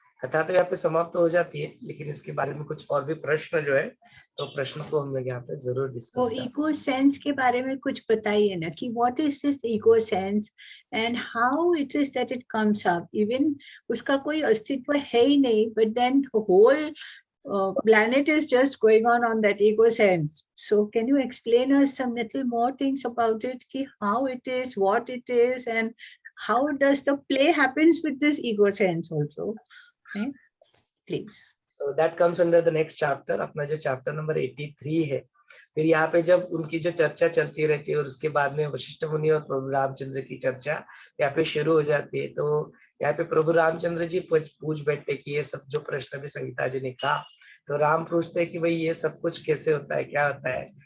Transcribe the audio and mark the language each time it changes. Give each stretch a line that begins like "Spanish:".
Hindi: कथा तो यहाँ पे समाप्त हो जाती है, लेकिन इसके बारे में कुछ और भी प्रश्न जो है, तो प्रश्न को हम लोग यहाँ पे जरूर तो डिस्कस कर।
English: ego sense
Hindi: के बारे में कुछ बताइए ना कि
English: What is this ego sense and how it is that it comes up. Even
Hindi: उसका कोई अस्तित्व है ही नहीं,
English: But then the whole planet is just going on that ego sense. So can you explain us some little more things about it, ki how it is, what it is, and how does the play happens with this ego sense also, okay? Please. So that comes under the next chapter,
Hindi: अपना जो chapter number 83 है। फिर यहाँ पे जब उनकी जो चर्चा चलती रहती है और उसके बाद में वशिष्ठ मुनि और प्रभु रामचंद्र की चर्चा यहाँ पे शुरू हो जाती है, तो यहाँ पे प्रभु रामचंद्र जी पूछ बैठते कि ये सब जो प्रश्न भी संगीता जी ने कहा, तो राम पूछते हैं कि भाई ये सब कुछ कैसे होता है, क्या होता है।